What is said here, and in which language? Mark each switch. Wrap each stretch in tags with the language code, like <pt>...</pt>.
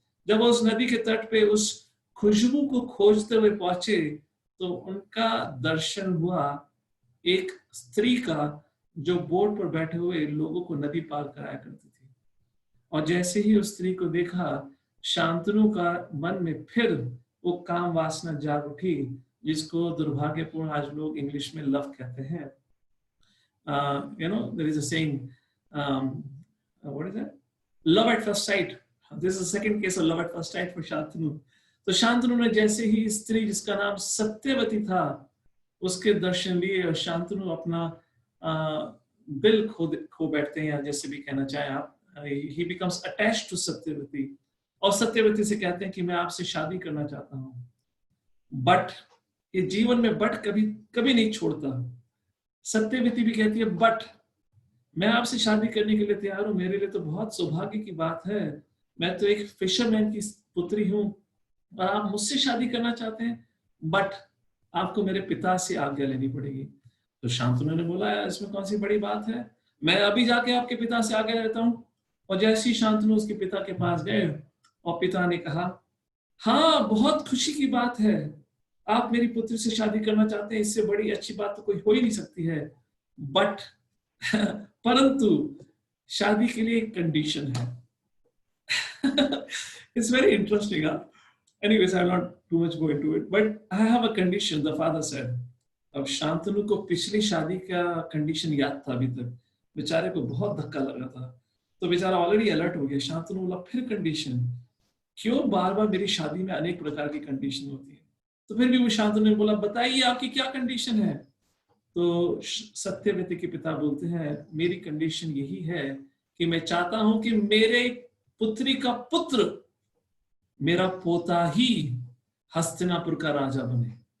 <hi>जब वो उस नदी के तट पे उस खुशबू को खोजते हुए पहुंचे तो उनका दर्शन हुआ एक स्त्री का, जो बोट पर बैठे हुए लोगों को नदी पार कराया करती थी। और जैसे ही उस स्त्री को देखा, शांतनु का मन में फिर वो काम वासना जाग उठी, जिसको दुर्भाग्यपूर्ण आज लोग इंग्लिश में लव कहते हैं।</hi> <en>there is a saying, what is that? Love at first sight. This is the second case of love at first sight for Shantanu.</en> <hi>तो शांतनु ने जैसे ही स्त्री जिसका नाम सत्यवती था उसके दर्शन लिए और शांतनु अपना दिल खो बैठते हैं, या जैसे भी कहना चाहें आप,</hi> <en>he becomes attached to</en> <hi>Satyavati, और सत्यवती से कहते हैं कि मैं आपसे शादी करना चाहता हूँ। बट ये जीवन में बट कभी कभी नहीं छोड़ता। सत्यवती भी कहती है बट मैं आपसे शादी करने के लिए तैयार हूं, मेरे लिए तो बहुत सौभाग्य की बात है, मैं तो एक फिशरमैन की पुत्री हूं और आप मुझसे शादी करना चाहते हैं, बट आपको मेरे पिता से आज्ञा लेनी पड़ेगी। तो शांतनु ने बोला इसमें कौन सी बड़ी बात है, मैं अभी जाके आपके पिता से आज्ञा लेता हूँ। और जैसे ही शांतनु उसके पिता के पास गए और पिता ने कहा हाँ बहुत खुशी की बात है, आप मेरी पुत्री से शादी करना चाहते हैं, इससे बड़ी अच्छी बात तो कोई हो ही नहीं सकती है, बट परंतु शादी के लिए एक कंडीशन है।</hi> <en>It's very interesting. Anyways, I'll not too much go into it, but I have a condition, the father said.</en> <hi>अब शांतनु को पिछली शादी का कंडीशन याद था, अभी तक बेचारे को बहुत धक्का लगा था, तो बेचारा ऑलरेडी अलर्ट हो गया। शांतनु बोला फिर कंडीशन, क्यों बार बार मेरी शादी में अनेक प्रकार की कंडीशन होती है? तो फिर भी वो शांतनु ने बोला बताइए आपकी क्या कंडीशन है? तो सत्यवती के पिता बोलते हैं मेरी कंडीशन यही है कि मैं चाहता हूं कि मेरे पुत्री का पुत्र, मेरा पोता ही हस्तिनापुर का राजा बने।</hi>